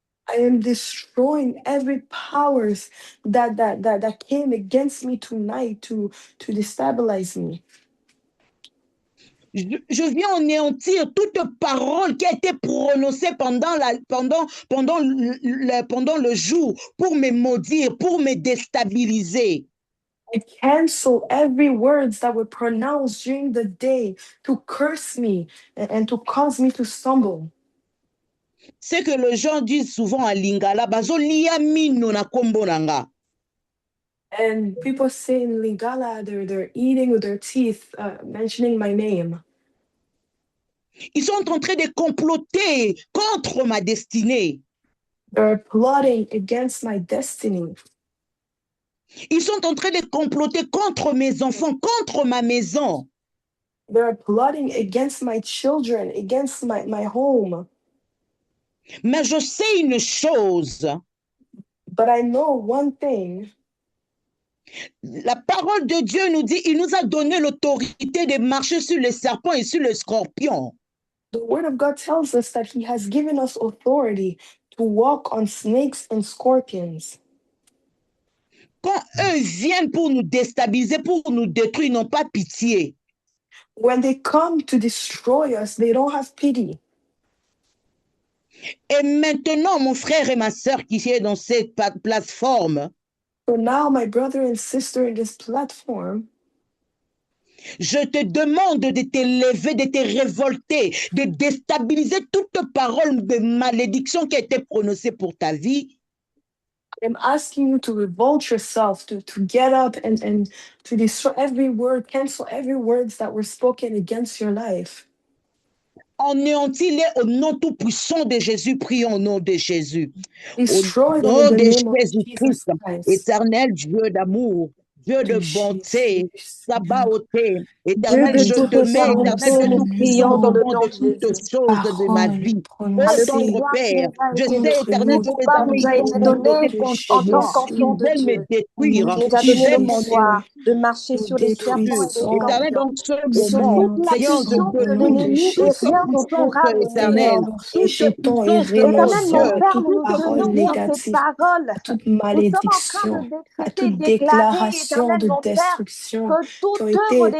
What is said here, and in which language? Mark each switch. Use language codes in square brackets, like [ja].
[en] I am destroying every powers that came against me tonight to destabilize me. [fr] Je viens anéantir toute parole qui a été prononcée pendant le jour pour me maudire, pour me déstabiliser. [en] I cancel every words that were pronounced during the day to curse me and to cause me to stumble. [fr] C'est que les gens disent souvent à Lingala, [ln] bazolia mino na kombo nanga. [en] And people say in Lingala, they're eating with their teeth, mentioning my name. [fr] Ils sont en train de comploter contre ma destinée. [en] They're plotting against my destiny. [fr] Ils sont en train de comploter contre mes enfants, contre ma maison. [en] They're plotting against my children, against my home. [fr] Mais je sais une chose. [en] But I know one thing. [fr] La parole de Dieu nous dit, il nous a donné l'autorité de marcher sur les serpents et sur les scorpions. [en] The word of God tells us that he has given us authority to walk on snakes and scorpions. [fr] Quand eux viennent pour nous déstabiliser, pour nous détruire, ils n'ont pas pitié. [en] When they come to destroy us, they don't have pity. [fr] Et maintenant, mon frère et ma sœur qui est dans cette plateforme, [en] So now, my brother and sister in this platform, [fr] je te demande de te lever, de te révolter, de déstabiliser toute parole de malédiction qui a été prononcée pour ta vie. [en] I'm asking you to revolt yourself, to get up and to destroy every word, cancel every words that were spoken against your life. [fr] Anéantis-les au nom tout-puissant de Jésus, prions au nom de Jésus. [en] Destroy [fr] Au [en] them in the [fr] de [en] name of [fr] Jésus-Christ, [en] Jesus Christ. [fr] éternel Dieu d'amour, Dieu de bonté, Sabaothée, Dieu des